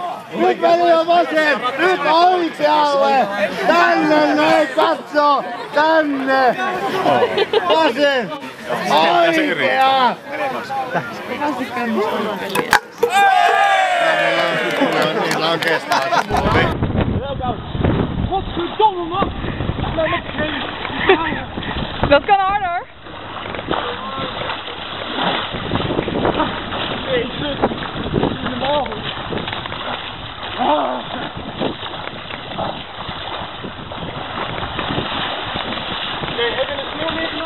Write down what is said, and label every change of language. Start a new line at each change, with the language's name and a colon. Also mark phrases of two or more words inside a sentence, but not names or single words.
Finnish: Nyt meni jo vasen! Nyt oikealle! Tänne näin katsoo! Tänne! Vasen! Oikea! Niillä on kestää.
Dutch: Dat kan harder. Heb je de sneeuw meegenomen?